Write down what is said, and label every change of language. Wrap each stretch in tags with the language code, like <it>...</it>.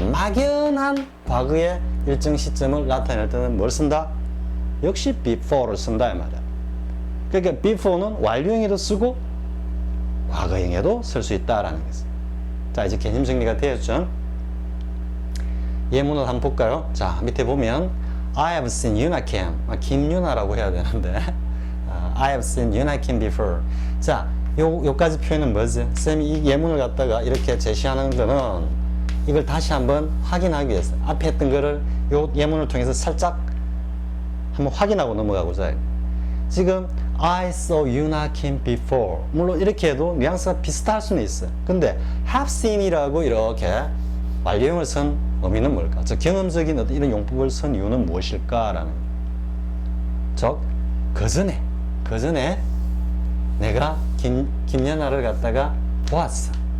<ko>막연한 과거의 일정 시점을 나타낼 때는 뭘 쓴다? 역시 before를 쓴다 이 말이야. 그러니까 before는 완료형에도 쓰고 과거형에도 쓸 수 있다라는 거지. 자, 이제 개념 정리가 되었죠. 예문을 한번 볼까요? 자, 밑에 보면</ko> <en>I have seen Yuna Kim.</en> <ko>김유나라고 해야 되는데</ko> <en>I have seen Yuna Kim before.</en> <ko>자, 요까지 표현은 뭐지? 쌤이 이 예문을 갖다가 이렇게 제시하는 거는 이걸 다시 한번 확인하기 위해서 앞에 했던 거를 요 예문을 통해서 살짝 한번 확인하고 넘어가고자 해요. 지금</ko> <en>I saw Yuna Kim before.</en> <ko>물론 이렇게 해도 뉘앙스가 비슷할 수는 있어요. 근데 have seen이라고 이렇게 완료형을 쓴 의미는 뭘까? 즉 경험적인 어떤 이런 용법을 쓴 이유는 무엇일까라는. 즉 그 전에 내가 김연아를 갖다가 보았어.</ko>